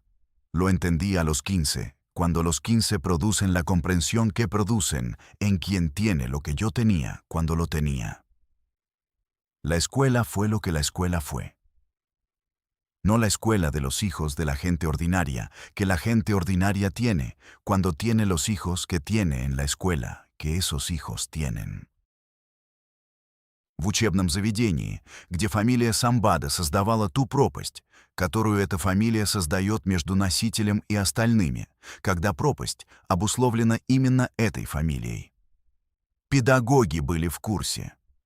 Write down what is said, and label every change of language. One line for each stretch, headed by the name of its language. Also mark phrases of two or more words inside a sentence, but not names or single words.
Spanish: Lo entendí a los 15, cuando los 15 producen la comprensión que producen en quien tiene lo que yo tenía cuando lo tenía. La escuela fue lo que la escuela fue. No la escuela de los hijos de la gente ordinaria, que la gente ordinaria tiene, cuando tiene los hijos que tiene en la escuela, que esos hijos tienen.
Russian: В учебном заведении, где фамилия Самбада создавала ту пропасть, которую эта фамилия создает между носителем и остальными, когда пропасть обусловлена именно этой фамилией. Педагоги были в курсе.